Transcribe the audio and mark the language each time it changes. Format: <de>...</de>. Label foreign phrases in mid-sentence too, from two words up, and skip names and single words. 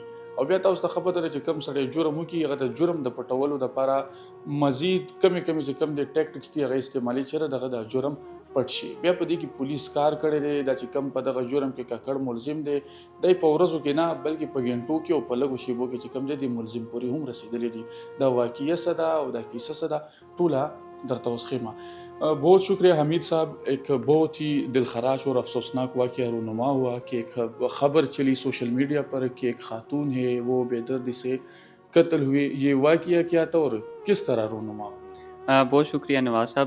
<ps>او بیا تاسو ته ښه پته ده چې کوم سړی جرم وکړي هغه د جرم د پټولو دپاره مزید کمې چې کوم دی ټیکټکس دي هغه استعمالي چېرې دغه د جرم پټ شي. بیا په دې کې پولیس کار کړی دی. دا چې کم په دغه جرم کې ککړ ملزم دی دی په ورځو کې نه بلکې په ګنټو کې او په لږو شیبو کې چې کم دی د ملزم پورې هم رسېدلی دي. دا واقعیه څه ده او دا کیسه څه ده ټوله درته اوس ښیمه.</ps> <ur>بہت شکریہ حمید صاحب. ایک بہت ہی دلخراش اور افسوسناک واقعہ رونما ہوا کہ ایک خبر چلی</ur> <en>social media</en> <ur>پر کہ ایک خاتون ہے وہ بے دردی سے قتل ہوئی. یہ واقعہ کیا تھا اور کس طرح رونما ہوا؟ بہت شکریہ نواز صاحب.</ur>